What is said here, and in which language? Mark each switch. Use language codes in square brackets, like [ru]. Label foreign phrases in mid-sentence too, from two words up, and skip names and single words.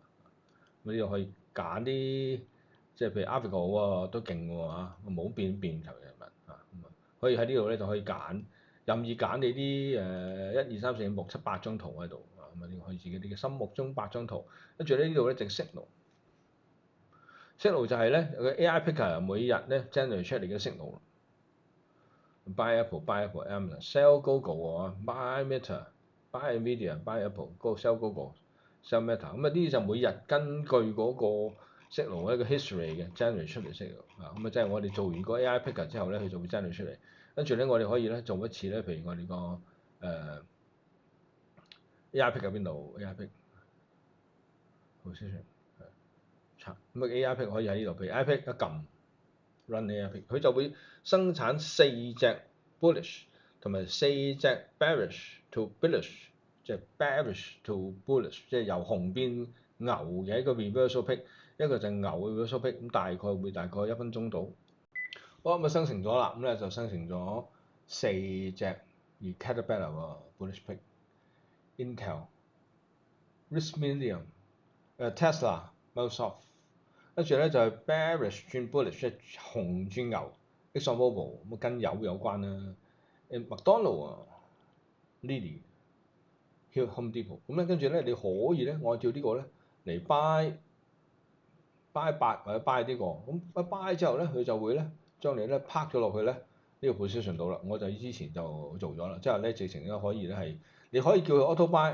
[yue] 咁呢度可以揀啲，即係譬如 Africa 好都勁喎嚇，冇變頭嘅物嚇，咁啊可以喺呢度咧就可以揀任意揀你啲1、2、3、4、5、6、7、8張圖喺度啊，咁啊你可以自己啲嘅心目中8張圖，跟住呢度咧就 signal 就係咧個 [en] AI picker [yue] 每日咧 generate 出嚟嘅 signal。 [en] Buy Apple，Buy Apple，Amazon，Sell Google，Buy Meta，Buy Nvidia，Buy Apple，Go Sell Google。Sell Meta， [yue] 咁啊呢啲就每日根據嗰個 signal 一個 history 嘅 generate 出嚟 signal 啊，咁啊即係我哋做完個 [en] AI picker [yue] 之後咧，佢就會 generate 出嚟，跟住咧我哋可以咧做一次咧，譬如我哋個 [en] AI picker [yue] 邊度 [en] AI pick position [yue] 咁啊 [en] AI pick [yue] 可以喺呢度，譬如 [en] AI pick [yue] 一撳 [en] run AI pick， [yue] 佢就會生產4隻 bullish 同埋4隻 [en] bearish to bullish [yue] 即係 [en] bearish to bullish， [yue] 即係由熊變牛嘅一個 [en] reversal pick， [yue] 一個就牛嘅 [en] reversal pick， [yue] 咁大概1分鐘到。好，咁啊生成咗啦，咁咧就生成咗4隻而 Caterpillar 喎 bullish pick，Intel、Tesla、Microsoft，跟住咧就係 bearish 轉 bullish，即係熊轉牛 ，ExxonMobil 咁跟油有關啦，麥當勞啊，Lilly、Home Depot，咁咧跟住咧你可以咧按照呢個咧嚟 buy 8或者 buy 呢個，咁一 buy 之後咧佢就會咧將你咧拍咗落去咧呢個 position 度啦，我就之前就做咗啦，即係咧直情咧可以咧係你可以叫佢 [en] auto buy。